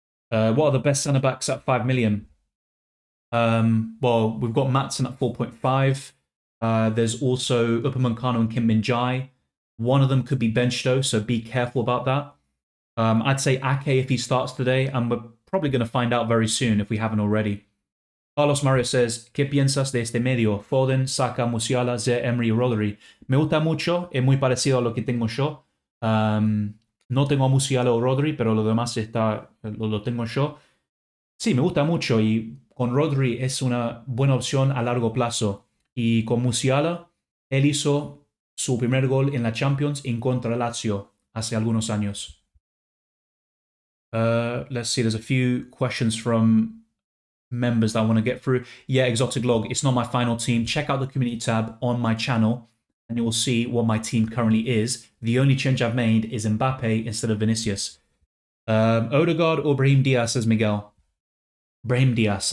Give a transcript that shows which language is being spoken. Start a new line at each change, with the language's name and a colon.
English: What are the best centre-backs at 5 million? Well, we've got Maatsen at 4.5. There's also Upamecano and Kim Min-jae. One of them could be benched though, so be careful about that. I'd say Ake if he starts today, and we're probably going to find out very soon if we haven't already.
Spanish: Carlos Mario says, ¿Qué piensas de este medio? Foden, Saka, Musiala, Zaire, Emery y Rodri. Me gusta mucho, es muy parecido a lo que tengo yo. No tengo a Musiala o Rodri, pero lo demás lo tengo yo. Sí, me gusta mucho y con Rodri es una buena opción a largo plazo. Y con Musiala, él hizo su primer gol en la Champions en contra Lazio hace algunos años.
English: Let's see, there's a few questions from members that I want to get through. Yeah, Exotic Log, it's not my final team. Check out the community tab on my channel and you will see what my team currently is. The only change I've made is Mbappe instead of Vinicius. Odegaard or Brahim Diaz, says Miguel. Brahim Diaz.